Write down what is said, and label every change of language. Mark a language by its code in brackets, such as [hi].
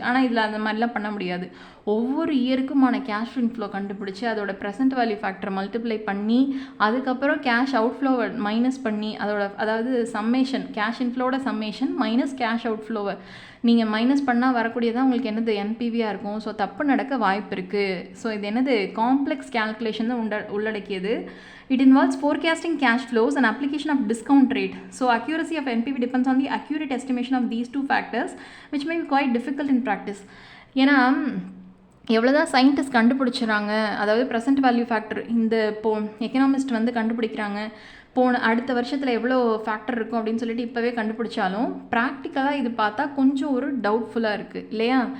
[ta] ஆனால் இதில் அந்த மாதிரிலாம் பண்ண முடியாது. ஒவ்வொரு இயருக்குமான கேஷ் இன்ஃப்ளோ கண்டுபிடிச்சி அதோட ப்ரெசென்ட் வேல்யூ ஃபேக்டரை மல்டிப்ளை பண்ணி அதுக்கப்புறம் கேஷ் அவுட்ஃப்ளோவை மைனஸ் பண்ணி அதாவது summation, cash இன்ஃப்ளோட summation minus cash அவுட்ஃப்ளோவை நீங்கள் மைனஸ் பண்ணால் வரக்கூடியதான் உங்களுக்கு என்னது என்பிவியாக இருக்கும். ஸோ தப்பு நடக்க வாய்ப்பு இருக்குது. ஸோ இது என்னது காம்ப்ளெக்ஸ் கேல்குலேஷன் தான் உள்ளடக்கியது. [en] It involves forecasting cash flows and application of discount rate. So accuracy of NPV depends on the accurate estimation of these two factors, which may be quite difficult in practice. [ta] ஏன்னா எவ்வளோதான் scientist கண்டுபிடிச்சிடறாங்க, அதாவது present value factor இந்த economist வந்து கண்டுபிடிக்கிறாங்க, அடுத்த வருஷத்தில் எவ்வளோ factor இருக்கும் அப்படின்னு சொல்லிட்டு இப்போவே கண்டுபிடிச்சாலும் ப்ராக்டிக்கலாக இது பார்த்தா கொஞ்சம் ஒரு டவுட்ஃபுல்லாக இருக்குது இல்லையா?